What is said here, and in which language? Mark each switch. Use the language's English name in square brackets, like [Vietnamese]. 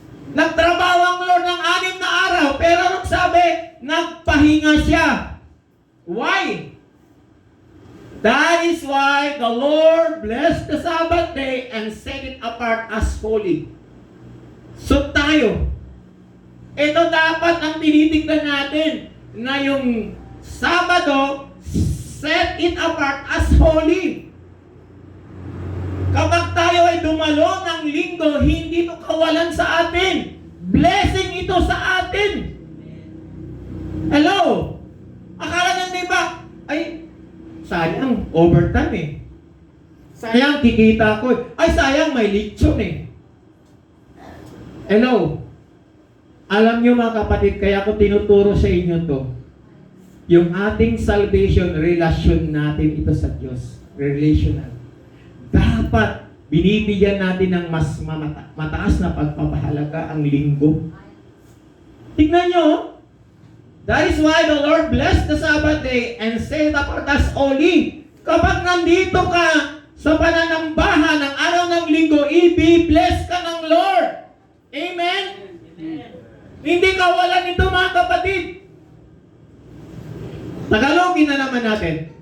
[Filipino] Nagtrabaho ang Lord ng 6 na araw, pero anong sabi? Nagpahinga siya. Why? [English] That is why the Lord blessed the Sabbath day and set it apart as holy. [Filipino] So tayo, ito dapat ang tinitignan natin na yung Sabado, [English] set it apart as holy. [Filipino] Kapag tayo ay dumalo ng linggo, hindi ito kawalan sa atin. Blessing ito sa atin. Hello? Akala nyo di ba? Ay, sayang, overtime eh. Sayang, kikita ko. Ay, sayang, may lechon eh. Hello? Alam nyo mga kapatid, kaya ako tinuturo sa inyo to. Yung ating salvation, relasyon natin ito sa Diyos. Relational. Dapat, binibigyan natin ng mas mataas na pagpapahalaga ang linggo. Tignan nyo, [English] that is why the Lord blessed the Sabbath day and set it apart as holy. [Filipino] Kapag nandito ka sa pananambahan ng araw ng linggo, i-bless ka ng Lord. Amen? Hindi kawalan ito mga kapatid. Tagalogin na naman natin.